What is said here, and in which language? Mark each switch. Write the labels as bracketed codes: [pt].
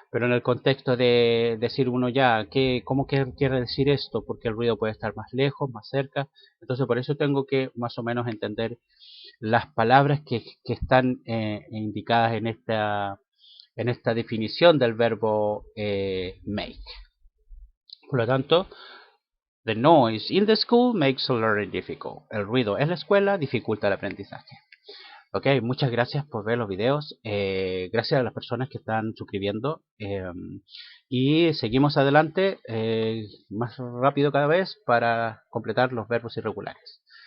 [es] Pero en el contexto de decir uno ya, ¿cómo quiere decir esto? Porque el ruido puede estar más lejos, más cerca. Entonces por eso tengo que más o menos entender las palabras que están indicadas en esta definición del verbo make. Por lo tanto, [en] the noise in the school makes learning difficult. [es] El ruido en la escuela dificulta el aprendizaje. Ok, muchas gracias por ver los videos. Gracias a las personas que están suscribiendo. Y seguimos adelante más rápido cada vez para completar los verbos irregulares.